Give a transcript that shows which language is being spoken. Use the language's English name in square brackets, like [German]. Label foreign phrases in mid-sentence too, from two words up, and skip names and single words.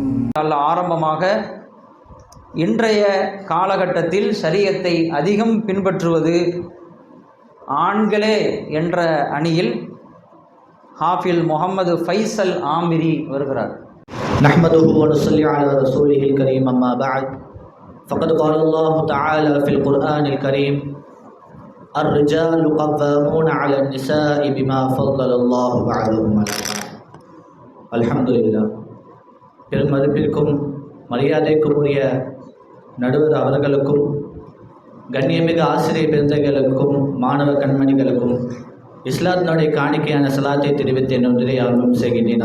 [Tamil] நல்ல ஆரம்பமாக இன்றைய காலகட்டத்தில் ஷரியத்தை அதிகம் பின்பற்றுவது ஆண்களே என்ற அணியில் ஹாஃபில் முகமது ஃபைசல் ஆமிரி வருகிறார். [Arabic] نحمده و نصلي على رسوله الكريم أما بعد فقد قال الله تعالى في القرآن الكريم الرجال قوامون على النساء بما فضل الله بعضهم على بعض. [Tamil] அல்ஹம்துலில்லாஹ். பெருமதிப்பிற்கும் மரியாதைக்கும் உரிய நடுவர் அவர்களுக்கும் கண்ணியமிகு ஆசிரியர் பெருந்தகளுக்கும் மாணவ கண்மணிகளுக்கும் இஸ்லாத்தினுடைய காணிக்கையான சலாத்தை தெரிவித்து என்னுடைய ஆர்வம் செய்கின்றேன்.